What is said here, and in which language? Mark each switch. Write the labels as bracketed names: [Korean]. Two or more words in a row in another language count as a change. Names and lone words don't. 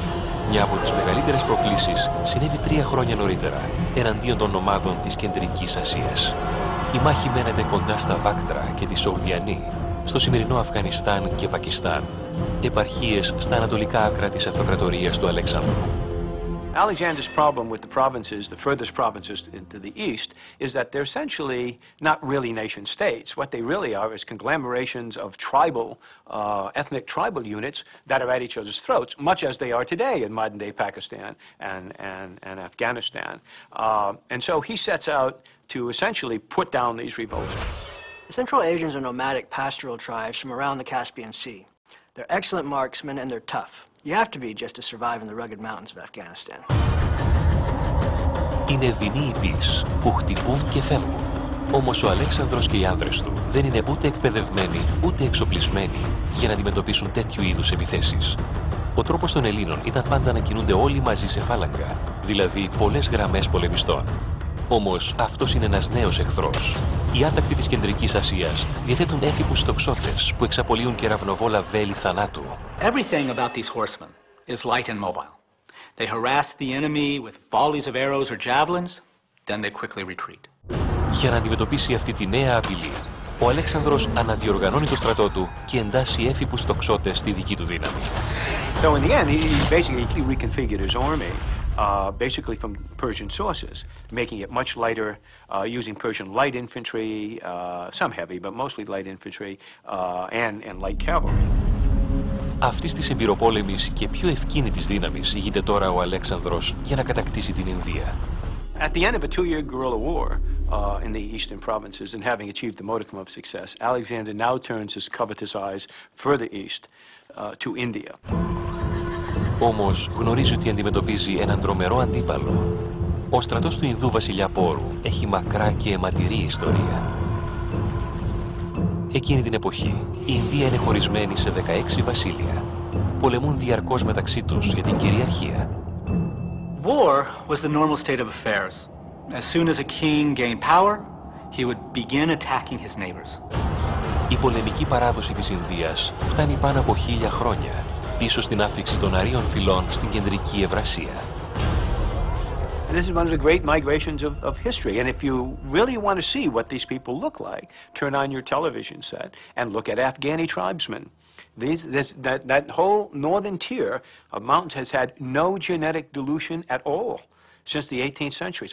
[Greek] Μια από τις μεγαλύτερες προκλήσεις συνέβη 3 χρόνια νωρίτερα, εναντίον των ομάδων της Κεντρικής Ασίας. Η μάχη μένεται κοντά στα Βάκτρα και τη Σογδιανή, στο σημερινό Αφγανιστάν και Πακιστάν, επαρχίες στα ανατολικά άκρα της αυτοκρατορίας του Αλέξανδρου. [English] Alexander's problem with the provinces, the furthest provinces to the east, is that they're essentially not really nation states. What they really are is conglomerations of tribal, ethnic tribal units that are at each other's throats, much as they are today in modern-day Pakistan and Afghanistan. And so he sets out to essentially put down these revolts. The Central Asians are nomadic pastoral tribes from around the Caspian Sea. They're excellent marksmen and they're tough. You have to be just to survive in the rugged mountains of Afghanistan. [Greek] Είναι δεινοί υπείς που χτυπούν και φεύγουν. Όμως ο Αλέξανδρος και οι άνδρες του δεν είναι ούτε εκπαιδευμένοι ούτε εξοπλισμένοι για να αντιμετωπίσουν τέτοιου είδους επιθέσεις. Ο τρόπος των Ελλήνων ήταν πάντα να κινούνται όλοι μαζί σε φάλαγγα, δηλαδή πολλές γραμμές πολεμιστών. Όμως αυτός είναι ένας νέος εχθρός. Οι άτακτοι της Κεντρικής Ασίας διαθέτουν έφυπους τοξότες που εξαπολύουν κεραυνοβόλα βέλη θανάτου. [English] Everything about these horsemen is light and mobile. They harass the enemy with volleys of arrows or javelins, then they quickly retreat. [Greek] Για να αντιμετωπίσει αυτή τη νέα απειλή, ο Αλέξανδρος αναδιοργανώνει το στρατό του και εντάσσει έφυπους τοξότες στη δική του δύναμη. [English] So in the end, he basically reconfigured his army, basically from Persian sources, making it much lighter, using Persian light infantry, some heavy, but mostly light infantry, and light cavalry. [Greek] Αυτής της εμπειροπόλεμης και πιο ευκίνητης δύναμης ηγείται τώρα ο Αλέξανδρος για να κατακτήσει την Ινδία. [English] At the end of a 2-year guerrilla war in the eastern provinces and having achieved the modicum of success, Alexander now turns his covetous eyes further east to India. [Greek] Όμως γνωρίζει ότι αντιμετωπίζει έναν τρομερό αντίπαλο. Ο στρατός του Ινδού βασιλιά Πόρου έχει μακρά και αιματηρή ιστορία. Εκείνη την εποχή, η Ινδία είναι χωρισμένη σε 16 βασίλεια. Πολεμούν διαρκώς μεταξύ τους για την κυριαρχία. [English] War was the normal state of affairs As soon as a king gained power, he would begin attacking his neighbors. [Greek] Η πολεμική παράδοση της Ινδίας φτάνει πάνω από 1000 χρόνια, πίσω στην άφιξη των αρίων φυλών στην κεντρική Ευρασία. [English] This is one of the great migrations of history. And if you really want to see what these people look like, turn on your television set and look at Afghani tribesmen. That whole northern tier of mountains has had no genetic dilution at all since the 18th century.